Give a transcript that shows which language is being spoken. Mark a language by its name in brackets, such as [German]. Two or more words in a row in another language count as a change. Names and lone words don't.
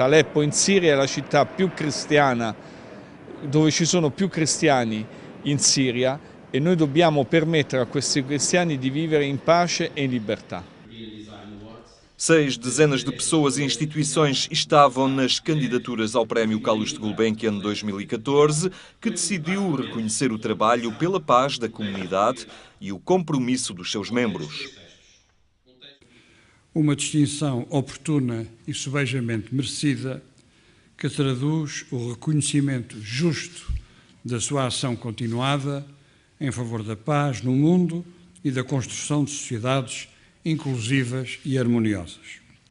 [Italian] Aleppo in Siria è la città più cristiana, dove ci sono più cristiani in Siria, e noi dobbiamo permettere a questi cristiani di vivere in pace e in libertà. [Portuguese] 6 dezenas de pessoas e instituições estavam nas candidaturas ao Prémio Calouste Gulbenkian 2014, que decidiu reconhecer o trabalho pela paz da comunidade e o compromisso dos seus membros. Uma distinção oportuna e sobejamente merecida, que traduz o reconhecimento justo da sua ação continuada em favor da paz no mundo e da construção de sociedades inclusivas e harmoniosas.